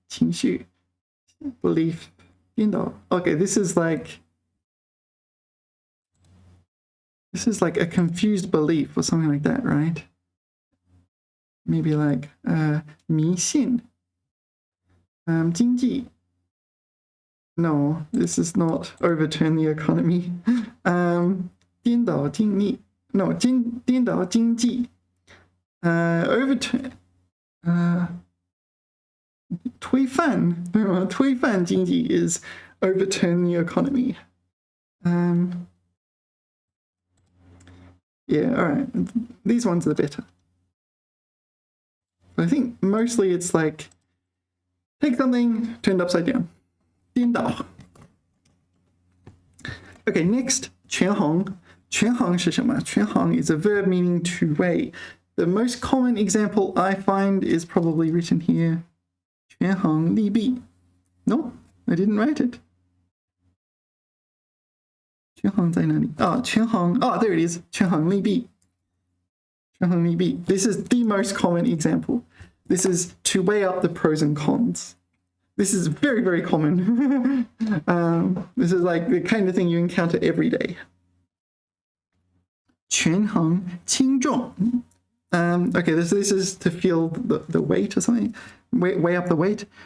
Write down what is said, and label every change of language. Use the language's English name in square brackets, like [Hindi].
[English] 情绪 belief 颠倒 Okay, this is like a confused belief or something like that, right? Maybe like 迷信 经济 No, this is not overturn the economy. 颠倒经济 No, 颠倒经济 overturn 推翻 推翻经济 is overturn the economy. Yeah, all right. These ones are better. But I think mostly it's like take something turned upside down. 颠倒 Okay, next 权衡 [Chinese] 权衡是什么 [English] 权衡 is a verb meaning to weigh. The most common example I find is probably written here. 权衡利弊 No, I didn't write it. [Chinese] 权衡在哪里 [English] 权衡 there it is. 权衡利弊 权衡利弊 This is the most common example. This is to weigh up the pros and cons. This is very, very common. This is like the kind of thing you encounter every day. 权衡轻重 Okay, this is to feel the weight or something. weigh up the weight.